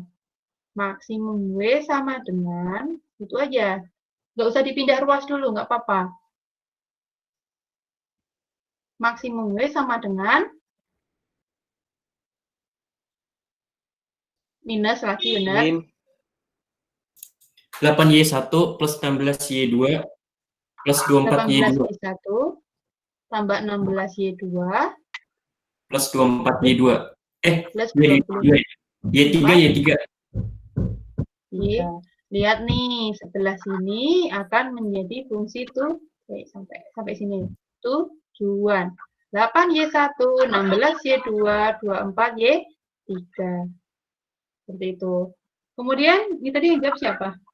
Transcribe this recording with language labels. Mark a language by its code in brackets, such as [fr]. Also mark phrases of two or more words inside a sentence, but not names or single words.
[id] Maksimum W sama dengan itu aja. Nggak usah dipindah ruas dulu, nggak apa-apa. Maksimum W sama dengan minus lagi, benar? Min 8Y1 plus 16Y2 plus 24Y2 18Y1 tambah 16Y2 plus 24Y2. Plus Y3. Lihat nih, sebelah sini akan menjadi fungsi sampai sini. Tujuan. 8Y1, 16Y2, 24Y3. Seperti itu. Kemudian, ini tadi yang jawab siapa?